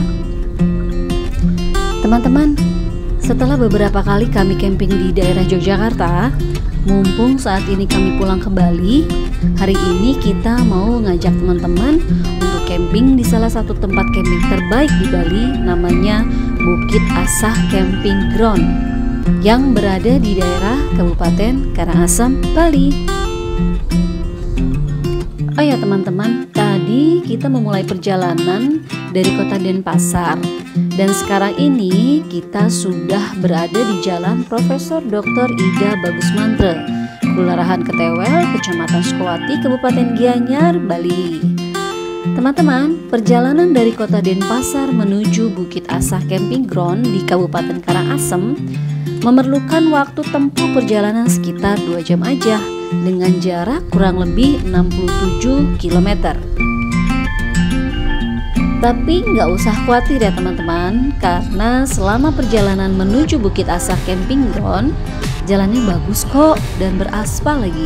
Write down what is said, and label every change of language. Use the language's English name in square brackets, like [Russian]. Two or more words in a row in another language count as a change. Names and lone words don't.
[Indonesian] Teman-teman, setelah beberapa kali kami camping di daerah Yogyakarta, mumpung saat ini kami pulang ke Bali, hari ini kita mau ngajak teman-teman untuk camping di salah satu tempat camping terbaik di Bali, namanya Bukit Asah Camping Ground yang berada di daerah Kabupaten Karangasem, Bali. Oh ya teman-teman, tadi kita memulai perjalanan dari kota Denpasar dan sekarang ini kita sudah berada di Jalan Profesor Dr. Ida Bagusmantre, Kelurahan Ketewel, Kecamatan Sukowati, Kabupaten Gianyar, Bali. Teman-teman, perjalanan dari kota Denpasar menuju Bukit Asah Camping Ground di Kabupaten Karangasem memerlukan waktu tempuh perjalanan sekitar 2 jam aja dengan jarak kurang lebih 67 km. Tapi nggak usah khawatir ya teman-teman, karena selama perjalanan menuju Bukit Asah Camping Ground jalannya bagus kok dan beraspal lagi.